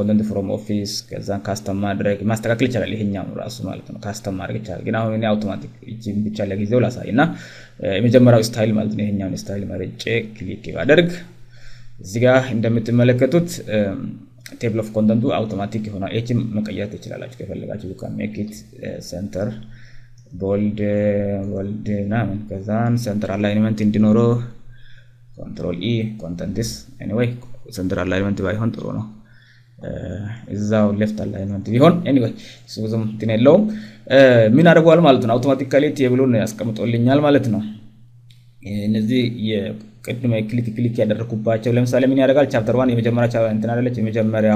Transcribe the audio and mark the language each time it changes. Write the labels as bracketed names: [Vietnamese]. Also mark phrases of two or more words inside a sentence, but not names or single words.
[English] content from office [Amharic] ከዛን ካስተም ማድረግ ማስተካከል ይችላል። ይሄኛው ራሱ ማለት ነው ካስተም ማድረግ ይችላል። ግን አሁን እኔ አውቶማቲክ እቺን ብቻ ለጊዜው ላሳይና የመጀመሪያው ስታይል ማለት ነው ይሄኛውን ስታይል መርጬ ክሊክ ባደርግ እዚህ ጋር እንደምትመለከቱት [English] table of contents [Amharic] አውቶማቲክ ይሆናል። እቺን መቀየር ትችላላችሁ ከፈለጋችሁ [English] you can make it center bold [Amharic] እና ከዛን [English] center alignment [Amharic] እንዲኖረው [English] control e contents anyway center alignment [Amharic] ባይሆን ጥሩ ነው። እዛው [English] left alignment [Amharic] ቢሆን anyway ብዙም እንትን የለውም። ምን አደርገዋል ማለት ነው አውቶማቲካሊ ቴብሉን ያስቀምጦልኛል ማለት ነው። እነዚህ የቅድመ ክሊክ ያደረኩባቸው ለምሳሌ ምን ያደርጋል ቻፕተር 1 የመጀመሪያ ቻፕተር እንትን አይደለች የመጀመሪያው